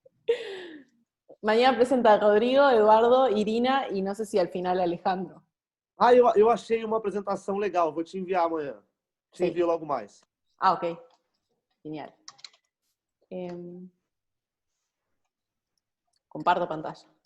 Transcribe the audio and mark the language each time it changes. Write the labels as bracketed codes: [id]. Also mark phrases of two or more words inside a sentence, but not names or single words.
[es] Mañana presenta Rodrigo, Eduardo, Irina y no sé si al final Alejandro. [pt] Ah, eu achei uma apresentação legal, vou te enviar amanhã. Te envio logo mais. [es] Ah, ok. Genial. Comparto pantalla.